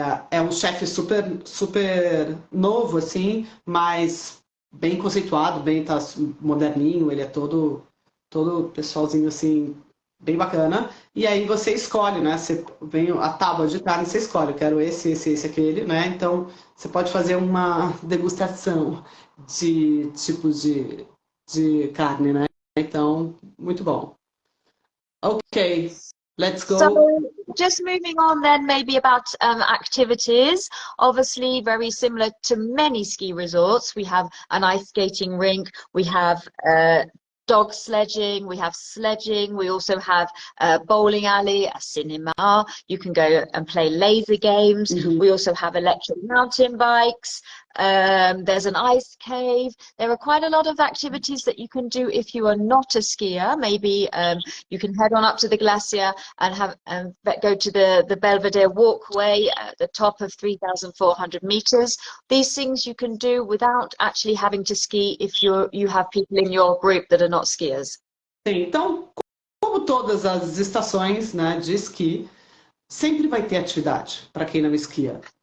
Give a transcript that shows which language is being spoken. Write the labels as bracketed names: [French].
[Portuguese] É um chefe super novo, assim, mas bem conceituado, tá moderninho, ele é todo pessoalzinho, assim, bem bacana. E aí você escolhe, né? Você vem a tábua de carne, você escolhe, eu quero esse, aquele, né? Então, você pode fazer uma degustação de tipos de carne, né? Então, muito bom. Ok. [English] Let's go. So just moving on then, maybe about activities. Obviously very similar to many ski resorts. We have an ice skating rink, we have dog sledging, we have sledging, we also have a bowling alley, a cinema, you can go and play laser games. We also have electric mountain bikes, there's an ice cave. There are quite a lot of activities that you can do if you are not a skier. Maybe you can head on up to the glacier and go to the Belvedere walkway at the top of 3,400 meters. These things you can do without actually having to ski if you have people in your group that are not skiers. [Portuguese] Sim, então, como todas as estações, né, de esqui, sempre vai ter atividade para quem não esquia.